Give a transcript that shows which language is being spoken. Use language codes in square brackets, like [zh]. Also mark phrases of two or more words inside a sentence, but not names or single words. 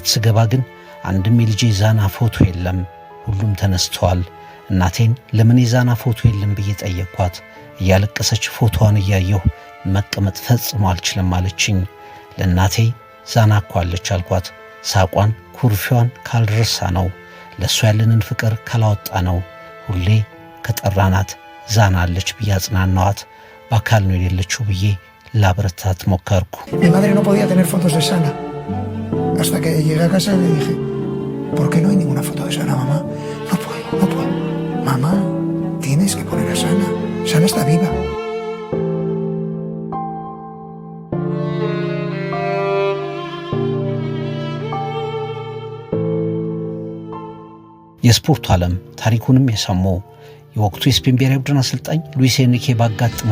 [am] ስገባ ግን አንድም የልጄ ዛና ፎቶ የለም። ሁሉም ተነስተዋል። እናቴን ለምን የዛና ፎቶ የለም ብዬ ጠየቅኳት። እያለቀሰች ፎቶዋን እያየሁ መቀመጥ ፈጽሞ አልችልም አለችኝ። ለእናቴ ዛና እኮ አለች አልኳት። ሳቋን ኩርፊዋን ካልረሳ ነው፣ ለእሷ ያለንን ፍቅር ካላወጣ ነው። ሁሌ ከጠራናት ዛና አለች ብዬ አጽናናዋት። በአካል ነው የሌለችው ብዬ ላብረታት ሞከርኩ። [es] Mi madre no podía tener fotos de Sana. Hasta que llegué a casa y le dije, ¿por qué no hay ninguna foto de Sana, mamá? No puedo. Mamá, tienes que poner a Sana. Sana está viva. [am] የስፖርቱ ዓለም ታሪኩንም የሰሙ የወቅቱ የስፔን ብሔራዊ ቡድን አሰልጣኝ ሉዊስ ኤንሪኬ ባጋጠመው